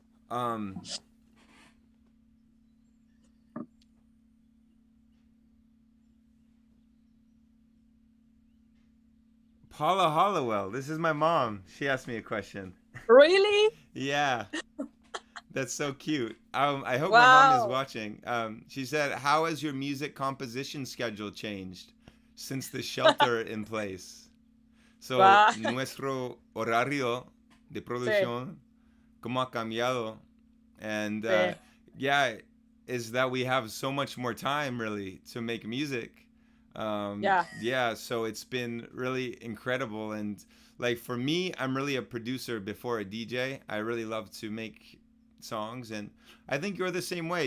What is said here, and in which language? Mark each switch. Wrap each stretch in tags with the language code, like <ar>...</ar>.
<en>Paula Hollowell, this is my mom. She asked me a question. Really? Yeah. That's so cute. I hope my mom is watching. She said, how has your music composition schedule changed since the shelter in place?</en> <es>So, nuestro horario de producción, ¿cómo ha cambiado?</es> <en>And is that we have so much more time, really, to make music. So it's been really incredible. And like for me, I'm really a producer before a DJ. I really love to make songs, and I think you're the same way.</en>